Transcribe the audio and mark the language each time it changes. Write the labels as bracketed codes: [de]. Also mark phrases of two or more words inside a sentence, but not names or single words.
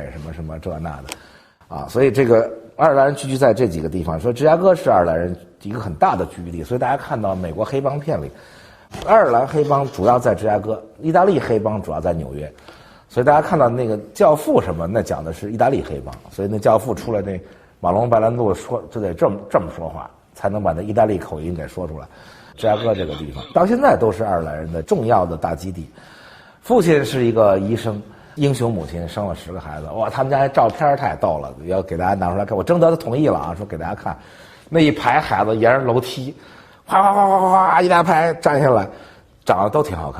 [zh] 什麼什麼这那的，啊，所以这個愛爾蘭人聚居在這幾個地方，所以芝加哥是愛爾蘭人一個很大的聚居地，所以大家看到美國黑幫片裡，愛爾蘭黑幫主要在芝加哥，意大利黑幫主要在紐約，所以大家看到那個教父什麼，那講的是意大利黑幫，所以那教父出來那馬龍白蘭度說就得這麼說話，才能把那意大利口音給說出來。芝加哥這個地方到現在都是愛爾蘭人的重要的大基地。父親是一個醫生，英雄母親生了10個孩子，哇，他們家照片太逗了，要給大家拿出來看。我征得他同意了啊，說給大家看，那一排孩子沿着樓梯，嘩嘩嘩嘩嘩一大排站下來，長得都挺好看。